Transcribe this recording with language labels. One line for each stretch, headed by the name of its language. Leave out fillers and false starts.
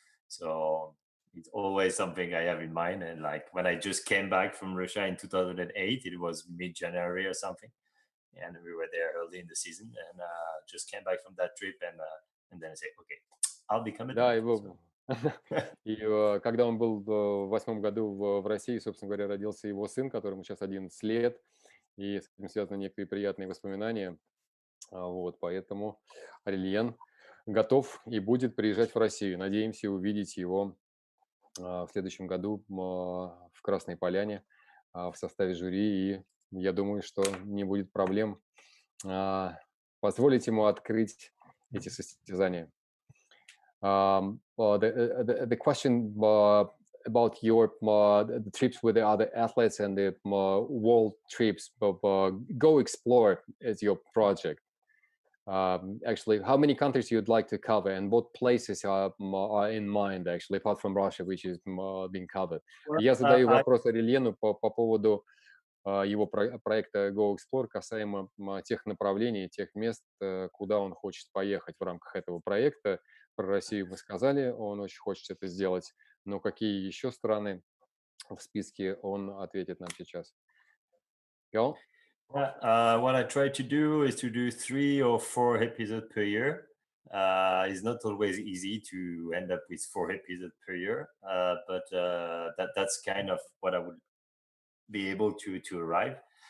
English: So it's always something I have in mind. And like when I just came back from Russia in 2008, it was mid-January or something, and we were there early in the season, and just came back from that trip, and then I said, okay, I'll become a
Russian: Да,
English: dad.
Russian: его... И когда он был в 2008 году в России, собственно говоря, родился его сын, которому сейчас 11 лет, и с этим связаны некоторые приятные воспоминания. Вот, поэтому Орельен готов и будет приезжать в Россию. Надеемся увидеть его в следующем году в Красной Поляне в составе жюри. И я думаю, что не будет проблем позволить ему открыть эти состязания.
English: The question about your the trips with the other athletes and the world trips, Go Explore is your project. Actually, how many countries you'd like to cover, and what places are in mind, actually, apart from Russia, which is being covered?
Russian: Я задаю вопрос Орельену по поводу его проекта Go Explore касаемо тех направлений, тех мест, куда он хочет поехать в рамках этого проекта. Про Россию мы сказали, он очень хочет это сделать, но какие еще страны в списке, он ответит нам сейчас.
English: Go. What I try to do is to do 3 or 4 episodes per year. It's not always easy to end up with 4 episodes per year, but that's kind of what I would be able to arrive.